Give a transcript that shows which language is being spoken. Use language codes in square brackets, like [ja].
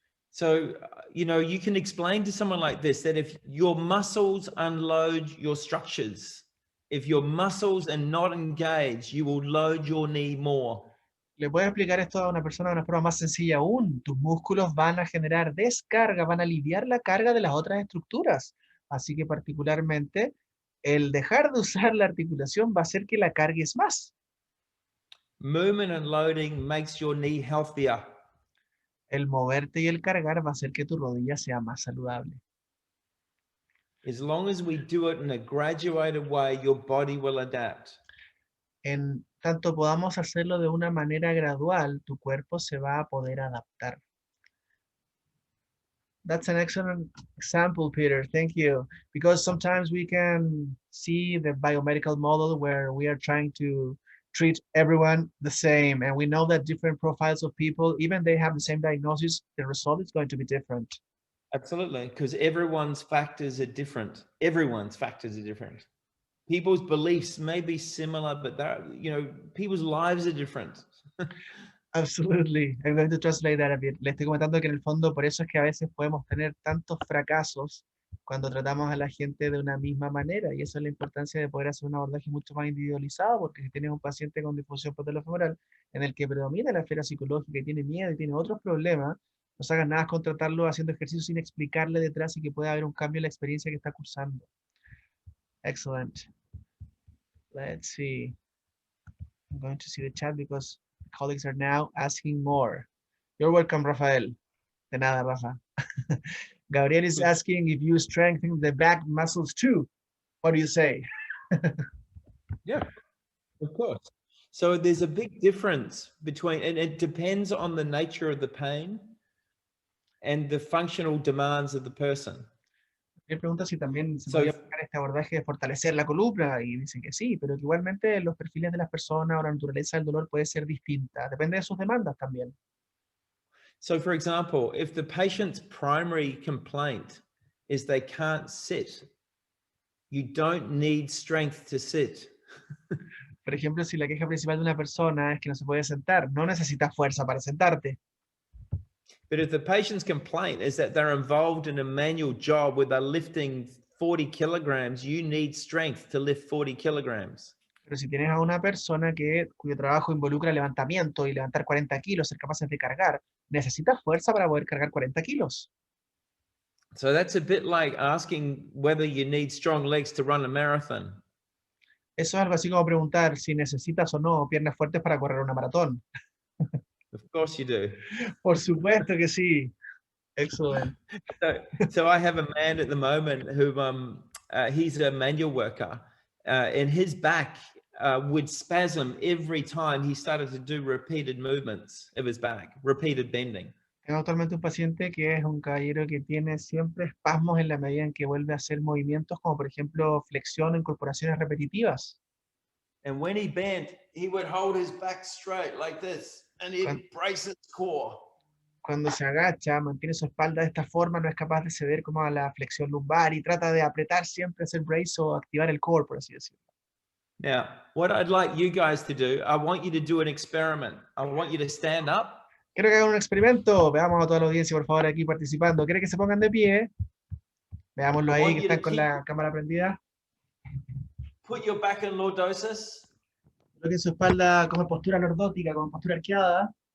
[en] So, you know, you can explain to someone like this that if your muscles unload your structures, if your muscles are not engaged, you will load your knee more. [es] Le puedes explicar esto a una persona de una forma más sencilla aún. Tus músculos van a generar descarga, van a aliviar la carga de las otras estructuras. Así que particularmente el dejar de usar la articulación va a hacer que la cargues más. [en] Movement and loading makes your knee healthier. [es] El moverte y el cargar va a hacer que tu rodilla sea más saludable. [en] As long as we do it in a graduated way, your body will adapt. [es] En tanto podamos hacerlo de una manera gradual, tu cuerpo se va a poder adaptar. [en] That's an excellent example, Peter. Thank you. Because sometimes we can see the biomedical model where we are trying to treat everyone the same. And we know that different profiles of people, even they have the same diagnosis, the result is going to be different. Absolutely, because everyone's factors are different. Everyone's factors are different. People's beliefs may be similar, but you know, people's lives are different. Absolutely. I'm going to translate that a bit. [es] Le estoy comentando que en el fondo por eso es que a veces podemos tener tantos fracasos cuando tratamos a la gente de una misma manera, y eso es la importancia de poder hacer un abordaje mucho más individualizado, porque si tienes un paciente con disfunción patellofemoral en el que predomina la esfera psicológica y tiene miedo y tiene otros problemas, no hagas nada con tratarlo haciendo ejercicio sin explicarle detrás y que pueda haber un cambio en la experiencia que está cursando. [en] Excellent. Let's see. I'm going to see the chat because colleagues are now asking more. You're welcome, Rafael. [es] De nada, Rafa. [en] Gabriel is asking if you strengthen the back muscles too. What do you say? Yeah, of course. So there's a big difference between, and it depends on the nature of the pain and the functional demands of the person. [es] Me pregunta si también se podría aplicar este abordaje de fortalecer la columna, y dicen que sí, pero que igualmente los perfiles de las personas o la naturaleza del dolor puede ser distinta, depende de sus demandas también. [en] So for example, if the patient's primary complaint is they can't sit, you don't need strength to sit. [es] Por ejemplo, si la queja principal de una persona es que no se puede sentar, no necesitas fuerza para sentarte. [en] But if the patient's complaint is that they're involved in a manual job where they're lifting 40 kilograms, you need strength to lift 40 kilograms. [es] Pero si tienes a una persona cuyo trabajo involucra levantamiento y levantar 40 kilos, ser capaces de cargar, necesitas fuerza para poder cargar 40 kilos. [en] So that's a bit like asking whether you need strong legs to run a marathon. [es] Eso es algo así como preguntar si necesitas o no piernas fuertes para correr una maratón. [en] Of course you do. [es] Por supuesto que sí. Excellent. [en] So I have a man at the moment who he's a manual worker, and his back would spasm every time he started to do repeated movements of his back, repeated bending. [es] Tengo actualmente un paciente que es un caballero que tiene siempre espasmos en la medida en que vuelve a hacer movimientos como por ejemplo flexión o incorporaciones repetitivas. [en] And when he bent, he would hold his back straight like this, and he'd brace his core. [es] Cuando se agacha, mantiene su espalda de esta forma, no es capaz de ceder como a la flexión lumbar y trata de apretar siempre, hacer brace o activar el core, por así decirlo. [en] Now, what I'd like you guys to do, I want you to do an experiment. I want you to stand up. [es] Quiero que hagan un experimento. Veamos a toda la audiencia, por favor, aquí participando. ¿Quiere que se pongan de pie? Veámoslo ahí, que están con la cámara prendida. [en] Put your back in lordosis. [es] Coloquen su espalda como postura lordótica, como postura arqueada.